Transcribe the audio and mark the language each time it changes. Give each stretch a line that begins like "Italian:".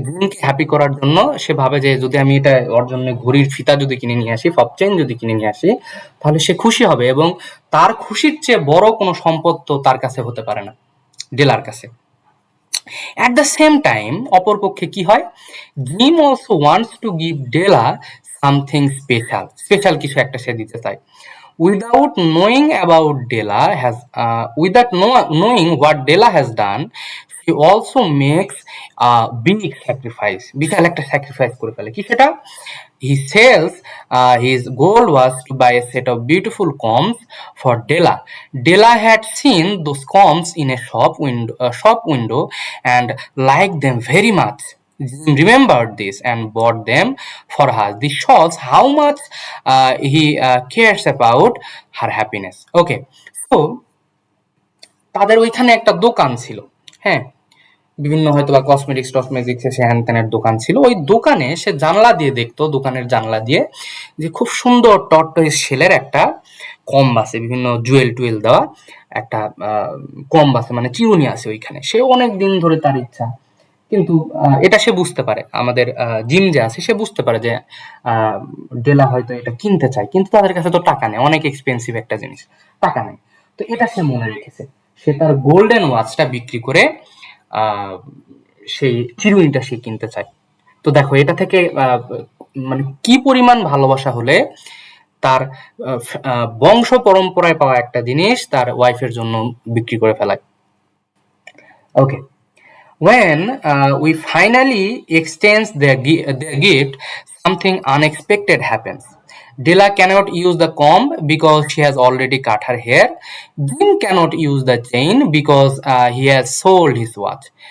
Bangla: জিমকে happy করার জন্য সে ভাবে যে যদি আমি এটা ওর জন্য ঘড়ির ফিতা যদি কিনে নিয়ে আসি, ফব চেইন যদি কিনে নিয়ে আসি, তাহলে সে খুশি হবে, এবং তার খুশির চেয়ে বড় কোনো সম্পদ তো তার কাছে হতে পারে না, ডেলার কাছে।
English: at the same time
Bangla: অপরপক্ষে কি হয়,
English: Jim also wants to give Della something special, special
Bangla: কিছু একটা সে দিতে চায়।
English: Without knowing about Della has without knowing what Della has done, she also makes a big sacrifice.
Bangla: বিশাল একটা স্যাক্রিফাইস করে ফেলে। কি সেটা?
English: He sells his goal was to buy a set of beautiful combs for Della. Della had seen those combs in a shop window and liked them very much. Jim remembered this and bought them for her. This shows how much he cares about her happiness.
Bangla: Okay, so তাদের ওইখানে একটা দোকান ছিল, হ্যাঁ, বিভিন্ন হয়তো বা cosmetics সে হ্যান ত্যানের দোকান ছিল। ওই দোকানে সে জানলা দিয়ে দেখতো, দোকানের জানলা দিয়ে, যে খুব সুন্দর টর্টয়েস শেলের একটা কম্ব আছে, বিভিন্ন জুয়েল টুয়েল দেওয়া একটা কম্ব আছে, মানে চিরুনি আছে ওইখানে। সে অনেক দিন ধরে তার ইচ্ছা, কিন্তু এটা সে বুঝতে পারে, আমাদের জিম যে আছে সে বুঝতে পারে যে ডেলা হয়তো এটা কিনতে চায়, কিন্তু তাদের কাছে তো টাকা নেই, অনেক এক্সপেন্সিভ একটা জিনিস, টাকা নেই। তো এটা সে মনে রেখেছে, সে তার গোল্ডেন ওয়াচটা বিক্রি করে সেই চিরুনিটা সে কিনতে চায়। তো দেখো এটা থেকে মানে কি পরিমাণ ভালোবাসা হলে তার বংশ পরম্পরায় পাওয়া একটা জিনিস তার ওয়াইফের জন্য বিক্রি করে ফেলায়।
English: Okay, when we finally exchange their gift, something unexpected happens. Della cannot use the comb because she has already cut her hair. Jim cannot use the chain because he has sold his watch.